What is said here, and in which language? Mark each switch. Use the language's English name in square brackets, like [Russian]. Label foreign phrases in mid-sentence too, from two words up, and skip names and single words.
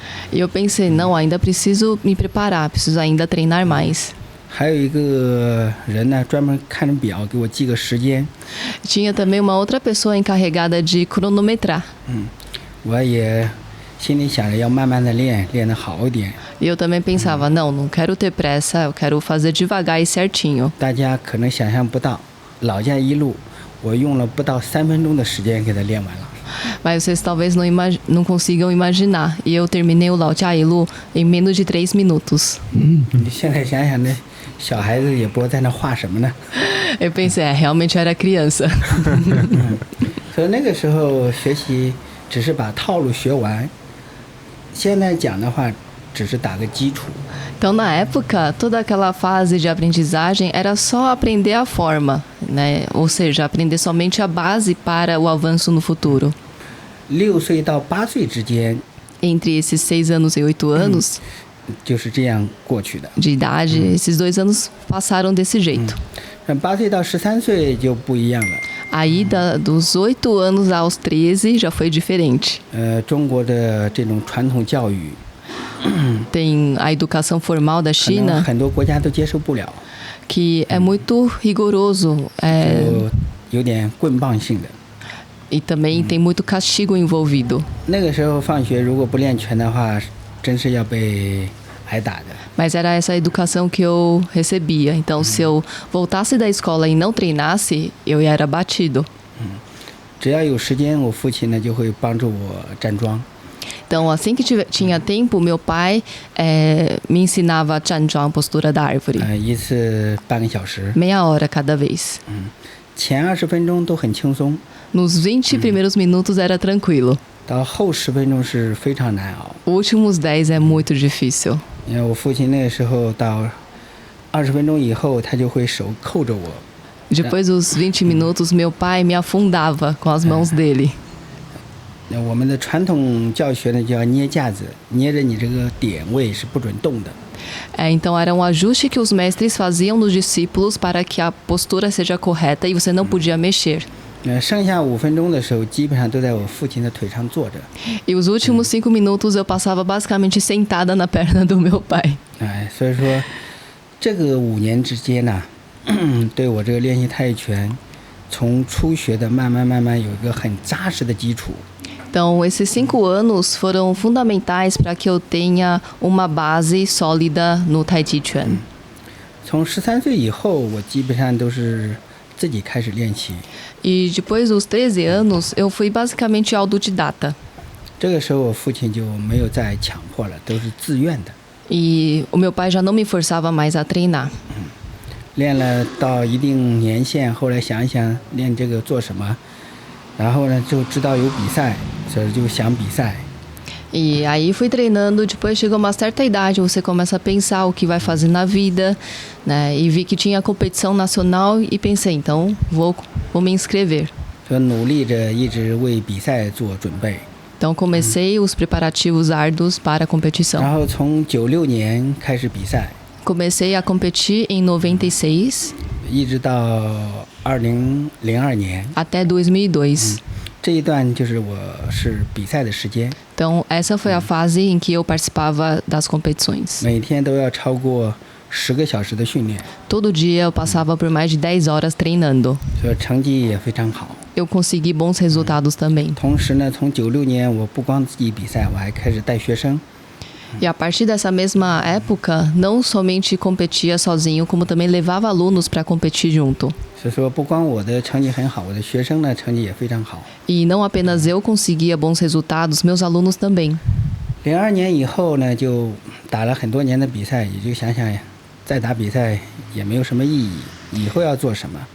[Portuguese] E eu pensei, não, ainda preciso me preparar, preciso ainda treinar mais. [Chinese] 还有一个人呢，专门看着表给我记个时间。 [Portuguese] Tinha também uma outra pessoa encarregada de cronometrar. [Chinese] 我也心里想着要慢慢的练，练得好一点。 [Portuguese] E eu também pensava, não quero ter pressa, eu quero fazer devagar e certinho. [Chinese] 大家可能想象不到，老家一路，我用了不到3分钟的时间给他练完了。 [Portuguese] Mas vocês talvez não consigam imaginar. E eu terminei o Lao Jia Yilu em menos de 3 minutos. [Chinese] 你现在想想呢，小孩子也不知道在那画什么呢。 [Portuguese] Eu pensei, realmente eu era criança. [Chinese] 所以那个时候学习只是把套路学完，现在讲的话只是打个基础。 [Portuguese] Então, na época, toda aquela fase de aprendizagem era só aprender a forma, né? Ou seja, aprender somente a base para o avanço no futuro. [Chinese] 6 岁到8岁之间 [Portuguese] Entre esses 6 anos e 8 anos [Chinese] 就是这样过去的。 [Portuguese] de idade, esses 2 anos passaram desse jeito. [Chinese] 8 岁到13岁就不一样了。 [Portuguese] A ida dos 8 anos aos 13 já foi diferente. [Chinese] 中国的这种传统教育， [Portuguese] Tem a educação formal da [Chinese] 可能 [Portuguese] China, [Chinese] 很多国家都接受不了， [Portuguese] que é muito rigoroso [Chinese] 就有点棍棒性的。 [Portuguese] e também tem muito castigo envolvido. [Chinese] 那个时候放学如果不练拳的话，真是要被挨打的。 [Portuguese] Mas era essa educação que eu recebia. Então, se eu voltasse da escola e não treinasse, eu era batido. [Chinese] 只要有时间，我父亲呢就会帮助我站桩。 [Portuguese] Então, assim que tinha tempo, meu pai me ensinava a Chanzhuang, postura da árvore. [Chinese] 一次半个小时， [Portuguese] Meia hora cada vez. [Chinese] 前20分钟都很轻松， [Portuguese] Nos 20 primeiros minutos era tranquilo. [Chinese] 到后10分钟是非常难熬。 [Portuguese] Últimos 10 é muito difícil. [Chinese] 因为我父亲那个时候到20分钟以后，他就会手扣着我， [Portuguese] Depois dos 20 minutos, meu pai me afundava com as mãos dele. [Chinese] 我们的传统教学呢叫捏架子，捏着你这个点位是不准动的。 [Portuguese] Então era um ajuste que os mestres faziam nos discípulos para que a postura seja correta e você não podia mexer. [Chinese] 剩下5分钟的时候，基本上都在我父亲的腿上坐着。 [Portuguese] E os últimos 5 minutos eu passava basicamente sentada na perna do meu pai. [Chinese] 所以说这个5年之间呢，对我这个练习太极拳，从初学的慢慢有一个很扎实的基础。 [Portuguese] Então, esses 5 anos foram fundamentais para que eu tenha uma base sólida no Tai Chi Chuan. [Chinese] 从13岁以后，我基本上都是自己开始练习。 [Portuguese] E depois dos 13 anos, eu fui basicamente autodidata. [Chinese] 这个时候，我父亲就没有再强迫了，都是自愿的。 [Portuguese] E o meu pai já não me forçava mais a treinar. [Chinese] 练了到一定年限，后来想一想练这个做什么，然后呢就知道有比赛，所以就想比赛。 [Portuguese] E aí fui treinando, depois chegou uma certa idade, você começa a pensar o que vai fazer na vida, né? E vi que tinha competição nacional e pensei, então vou me inscrever. [Chinese] 所以努力着一直为比赛做准备。 [Portuguese] Então comecei os preparativos árduos para a competição. [Chinese] 然后从96年开始比赛， [Portuguese] Comecei a competir em 96 [Chinese] 一直到2002年， [Portuguese] até 2002. [Chinese] 这一段就是我是比赛的时间， [Portuguese] Então essa foi a fase em que eu participava das competições. [Chinese] 每天都要超过10个小时的训练， [Portuguese] Todo dia eu passava por mais de 10 horas treinando. [Chinese] 所以成绩也非常好。 [Portuguese] Eu consegui bons resultados também. [Chinese] 同时呢，从96年我不光自己比赛，我还开始带学生。 [Portuguese] E a partir dessa mesma época, não somente competia sozinho, como também levava alunos para competir junto. [Chinese] 所以说，不光我的成绩很好，我的学生呢成绩也非常好。 [Portuguese] E não apenas eu conseguia bons resultados, meus alunos também. [Chinese] 02 年以后呢，就打了很多年的比赛，也就想想呀，再打比赛也没有什么意义，以后要做什么？